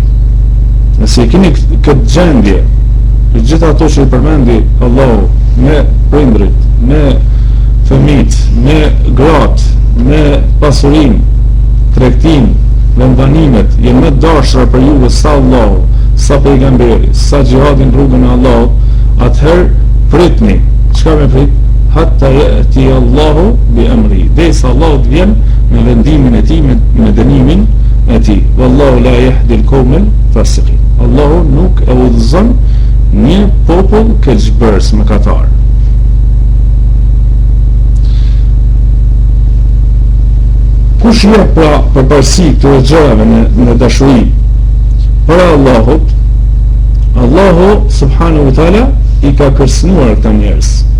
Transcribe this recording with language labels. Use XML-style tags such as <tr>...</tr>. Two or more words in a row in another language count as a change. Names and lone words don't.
<sq>Nëse keni këtë gjendje, gjitha ato që i përmendi Allahu, me prindrit, me fëmijët, me gratë, me pasurin, tregtin, vendbanimet, jenë më dashura për juve sa Allahu, sa pejgamberi, sa gjihadin rrugën e Allahut, atëherë pritni. Çka me prit?</sq> <ar>حتى يأتي الله بأمره,</ar> <sq>derisa Allahu të vjen me vendimin e tij, me dënimin e tij.</sq> <ar>والله لا يهدي القوم الفاسقين.</ar> <sq>Allahu nuk e udhëzon një popull keqbërës, mëkatar. Kush jep pra përparësi këtyre gjërave në dashuri para Allahut, Allahu</sq> <ar>سبحانه وتعالى</ar> <sq>i ka kërcënuar këta njerëz.</sq>